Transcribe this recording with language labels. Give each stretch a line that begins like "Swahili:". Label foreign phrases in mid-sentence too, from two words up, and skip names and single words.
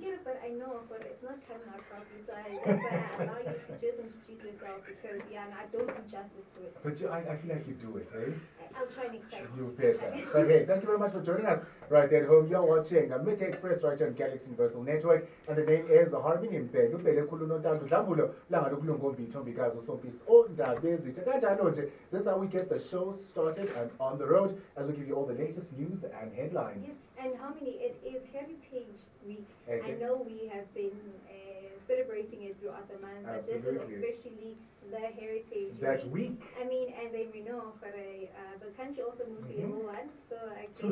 English: get it, but I know, but it's not coming out properly, so that's why I allow you to just introduce yourself because, yeah, and I don't do justice to it. But I feel like you do it, eh? I'll try next time. You better. But hey, thank you very much for joining us right there at home. You're watching Midday Express right here on Galaxy Universal Network, and the name is Harvey MBELE.
Zulu: MBELE khulu nontandu dlambulo langa lokulungombi ithomikazi usompisi ondabezi. Kanjalo nje,
English: this is how we get the show started and on the road as we give you all the latest news and headlines. Yes, and how many? It is Heritage Week. Okay. I know we have been celebrating it throughout the month, but this is officially the Heritage Week. I mean, and then we know for the country also moved to level 1, so I guess